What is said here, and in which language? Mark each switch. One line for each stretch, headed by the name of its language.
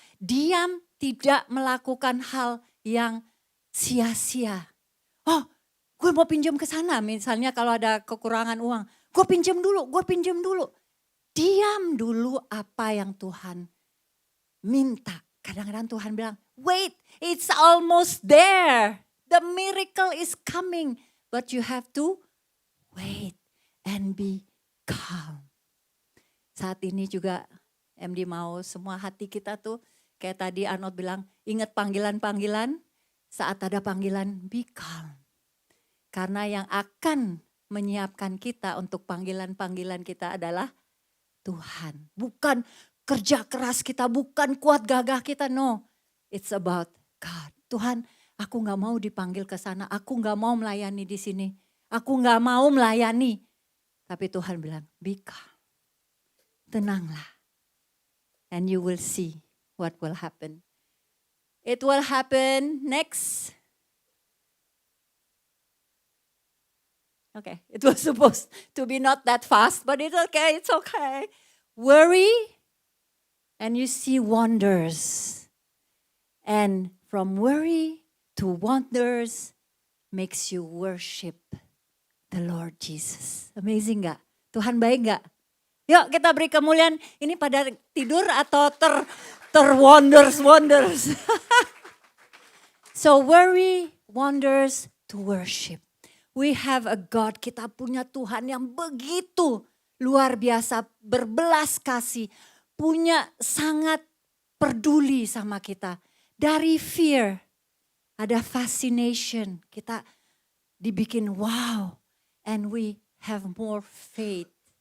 Indonesian: Diam tidak melakukan hal yang sia-sia. Oh, gue mau pinjam ke sana. Misalnya kalau ada kekurangan uang. Gue pinjam dulu. Diam dulu apa yang Tuhan minta. Kadang-kadang Tuhan bilang,
English: wait, it's almost there. The miracle is coming. But you have to wait and be calm.
Indonesian: Saat ini juga MD mau semua hati kita tuh kayak tadi Arnold bilang, ingat panggilan-panggilan, saat ada panggilan
English: be calm.
Indonesian: Karena yang akan menyiapkan kita untuk panggilan-panggilan kita adalah Tuhan. Bukan kerja keras kita, bukan kuat gagah kita, no.
English: It's about God.
Indonesian: Tuhan, aku gak mau dipanggil ke sana, aku gak mau melayani di sini, aku gak mau melayani. Tapi Tuhan bilang,
English: be calm,
Indonesian: tenanglah.
English: And you will see what will happen. It will happen next. Okay, it was supposed to be not that fast, but it's okay. Worry, and you see wonders. And from worry to wonders makes you worship the Lord Jesus.
Indonesian: Amazing gak? Tuhan baik gak? Yuk kita beri kemuliaan. Ini pada tidur atau wonders.
English: So worry, wonders to worship. We have a God,
Indonesian: kita punya Tuhan yang begitu luar biasa, berbelas kasih, punya sangat peduli sama kita. Dari fear, ada fascination, kita dibikin wow,
English: and we have more faith.